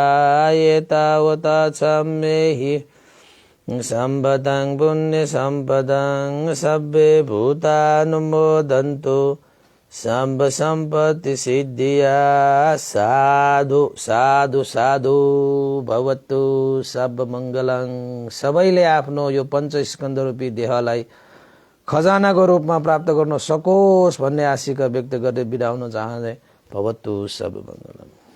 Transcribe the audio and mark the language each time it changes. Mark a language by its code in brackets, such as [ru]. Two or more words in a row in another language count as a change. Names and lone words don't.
[pi] एतावता सम्मेहि सम्पदं पुण्य सम्पदं सर्वे भूतानुमोदन्तु सर्व सम्पत्ति सिद्धिया। साधु साधु साधु भवतु सर्वमङ्गलं। [ne] सबैले आफ्नो यो पञ्चस्कन्ध रूपी देहलाई खजानाको रूपमा प्राप्त गर्न सकोस् भन्ने आशिका व्यक्त गर्दै बिदा हुन चाहन्थे। [pi] भवतु सर्वमङ्गलम्।